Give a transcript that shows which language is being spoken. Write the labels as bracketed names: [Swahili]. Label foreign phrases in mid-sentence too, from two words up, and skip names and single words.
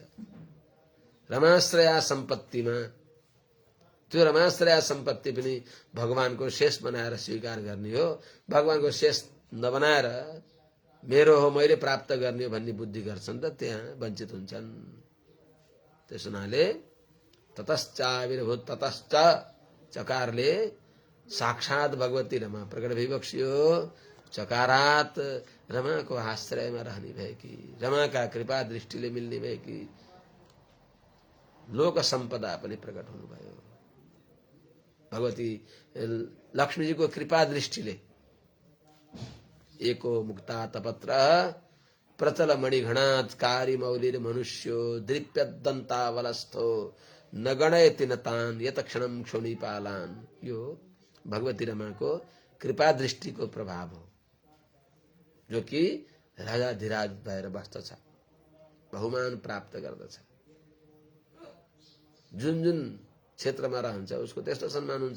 [Nepali] रमाश्रया सम्पत्तिमा त्यो रमाश्रया सम्पत्ति पनि भगवानको शेष बनाएर स्वीकार गर्ने हो। भगवानको शेष नबनाएर मेरो हो मैले प्राप्त गर्ने हो भन्ने बुद्धि गर्छन् त त्यहाँ वञ्चित हुन्छन्। त्यस हुनाले [Sanskrit] ततश्चाविर्भूत ततश्च [Nepali] चकारले साक्षात भगवती रमा प्रकट भइबक्सियो। चकारात रमाको आश्रयमा रहने भएकी रमाका कृपा दृष्टिले मिल्ने भएकी लोक सम्पदा पनि प्रकट हुनुभयो। भगवती लक्ष्मीजीको कृपा दृष्टिले [Sanskrit] एको मुक्ता तपत्र प्रचल मणिघणात् कारी मौलिर मनुष्यो दृप्यदन्तावलस्थो न गणयति न तान यत क्षणम क्षोणीपालान। [Nepali] यो भगवती रमाको कृपा दृष्टिको प्रभाव हो जो कि राजाधिराज भएर बस्दछ बहुमान प्राप्त गर्दछ। जुन जुन क्षेत्रमा रहन्छ उसको त्यस्तो सम्मान हुन्छ।